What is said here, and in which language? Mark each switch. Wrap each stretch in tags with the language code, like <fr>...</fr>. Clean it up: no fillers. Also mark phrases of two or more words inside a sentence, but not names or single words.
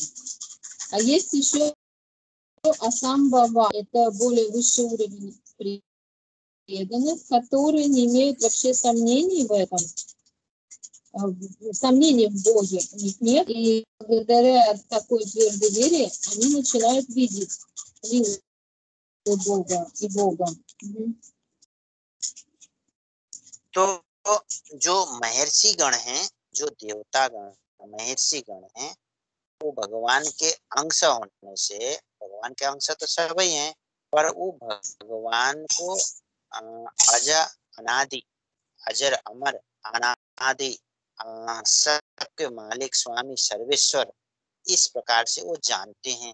<ru>А есть еще Асамбава — это более высший уровень преданных, которые не имеют вообще сомнений в этом, сомнений в Боге у них нет, и благодаря такой твердой вере они начинают видеть лилу Бога и Бога.</ru> <hi>तो जो महर्षि गण हैं, जो देवता गण महर्षि गण हैं, वो भगवान के अंश होने से, भगवान के अंश तो सभी हैं, पर वो भगवान को अज अनादि, अजर अमर अनादि, सबके मालिक स्वामी सर्वेश्वर, इस प्रकार से वो जानते हैं।</hi>